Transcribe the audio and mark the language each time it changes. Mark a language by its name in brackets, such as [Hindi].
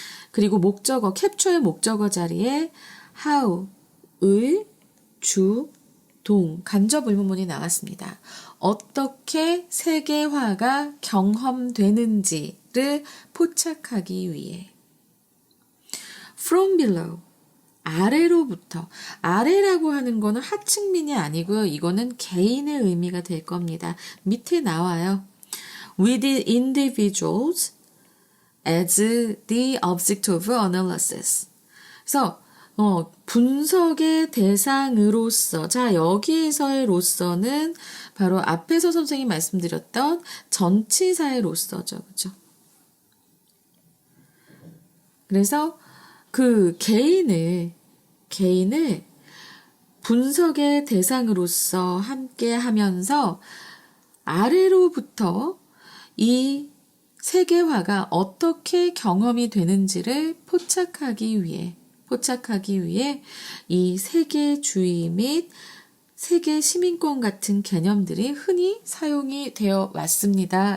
[Korean] 그리고 목적어, 캡처의 목적어 자리에 how, 을, 주, 동, 간접 의문문이 나왔습니다. 어떻게 세계화가 경험되는지를 포착하기 위해. [English] From below, [Korean] 아래로부터. 아래라고 하는 거는 하층민이 아니고요. 이거는 개인의 의미가 될 겁니다. 밑에 나와요. [English] With the individuals as the object of analysis. [Korean] 그래서 분석의 대상으로서, 자, 여기에서의 로서는 바로 앞에서 선생님이 말씀드렸던 전치사의 로서죠. 그죠? 그래서 그 개인을 분석의 대상으로서 함께 하면서 아래로부터 이 세계화가 어떻게 경험이 되는지를 포착하기 위해 이 세계주의 및 세계 시민권 같은 개념들이 흔히 사용이 되어 왔습니다.